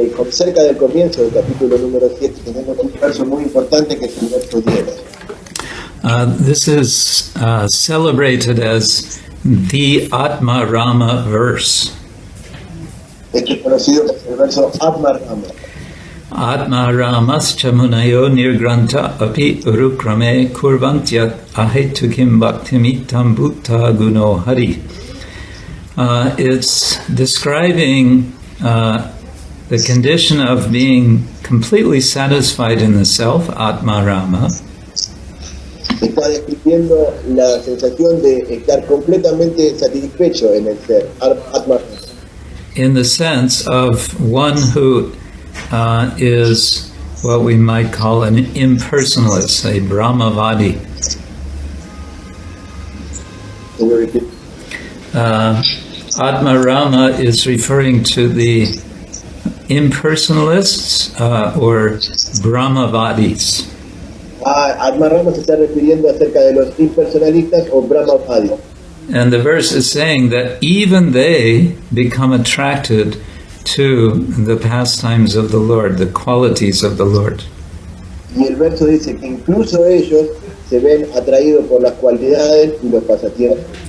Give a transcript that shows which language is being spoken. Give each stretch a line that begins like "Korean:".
Spanish: Cerca del comienzo del capítulo número 7 tenemos un verso muy importante que es el verso 10.
English: This is celebrated as the Atma Rama verse.
Spanish: Este es conocido como el verso Atma Rama.
Sanskrit: Atma Ramascha Munayo Nirgranta Api Urukrame Kurvantyat Ahetukim Bhaktimitam Bhutta Guno Hari.
English: It's describing the condition of being completely satisfied in the self, Atma Rama.
Spanish: Está describiendo la sensación de estar completamente satisfecho en el ser, Atma Rama.
English: In the sense of one who is what we might call an impersonalist, a Brahmavadi. Atma Rama is referring to the impersonalists or Brahmavadis.
Spanish: Admarama se está refiriendo acerca de los impersonalistas o Brahmavadis.
English: And the verse is saying that even they become attracted to the pastimes of the Lord, the qualities of the Lord.
Spanish: Y el verso dice que incluso ellos se ven atraídos por las cualidades y los pasatiempos.